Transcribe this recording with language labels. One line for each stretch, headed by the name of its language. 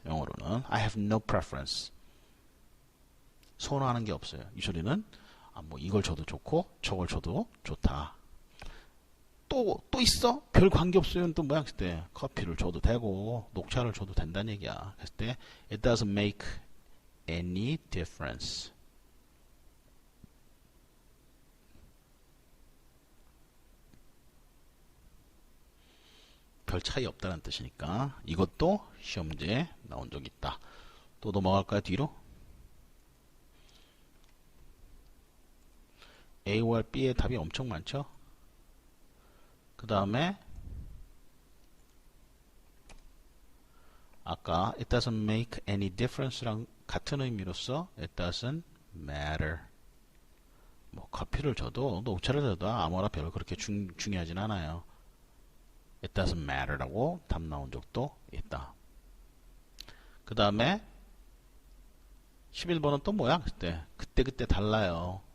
Korean: 영어로는
English: I have no preference.
Korean: 선호하는 게 없어요. 이 소리는 뭐 이걸 줘도 좋고 저걸 줘도 좋다. 또 있어? 별 관계 없어요. 또 뭐야? 그때 커피를 줘도 되고 녹차를 줘도 된다는 얘기야. 그랬을 때
English: it doesn't make any difference.
Korean: 별 차이 없다는 뜻이니까 이것도 시험 문제에 나온 적이 있다. 또 넘어갈까요? 뒤로? A와 B의 답이 엄청 많죠? 그 다음에 아까
English: it doesn't make any difference
Korean: 랑 같은 의미로서
English: it doesn't matter.
Korean: 뭐 커피를 줘도 녹차를 줘도 아무나 별로 그렇게 중요하진 않아요.
English: it doesn't matter
Korean: 라고 답 나온 적도 있다. 그 다음에 11번은 또 뭐야? 그때 달라요.